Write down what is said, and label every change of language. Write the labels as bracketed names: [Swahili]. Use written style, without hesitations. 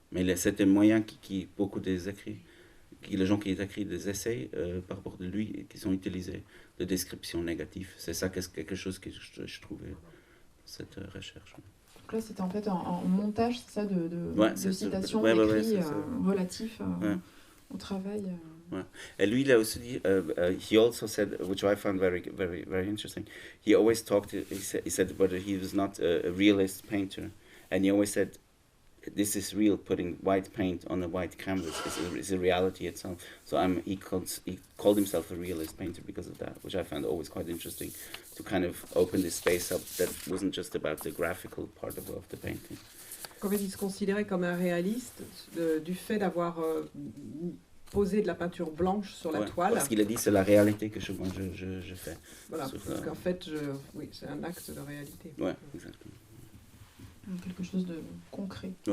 [French] Mais c'est un moyen beaucoup des écrits, les gens qui écrivent des essais par rapport de lui, qui sont utilisés de descriptions négatives. C'est ça quelque chose que je trouvais cette recherche. Donc là, c'était en fait un montage, c'est ça, de citations d'écrits relatifs au travail. Et lui, il a aussi dit, [English] he also said, which I found very, very, very interesting, he always talked, he said about he was not a realist painter, and he always said, this is real, putting white paint on a white canvas is a reality itself. So he called himself a realist painter because of that, which I found always quite interesting, to kind of open this space up that wasn't just about the graphical part of the painting. [French] En fait, il se considérait comme un réaliste du fait d'avoir posé de la peinture blanche sur la toile. Parce qu'il a dit c'est la réalité que je fais. Voilà, parce qu'en fait, oui, c'est un acte de réalité. Ouais, exactement. Quelque chose de concret.